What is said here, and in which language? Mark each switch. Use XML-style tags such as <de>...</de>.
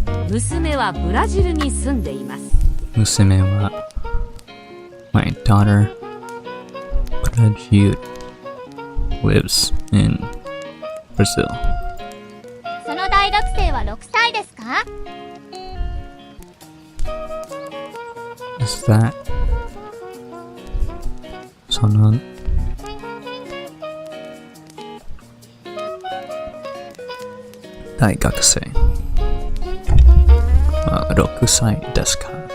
<ja>娘はブラジルに住んでいます。 Musume wa</ja> <en>my daughter, Brazil, lives in Brazil.</en> <ja>その大学生は6歳ですか？</ja> <en>Is that</en> <ja>その大学生は6歳ですか?</ja>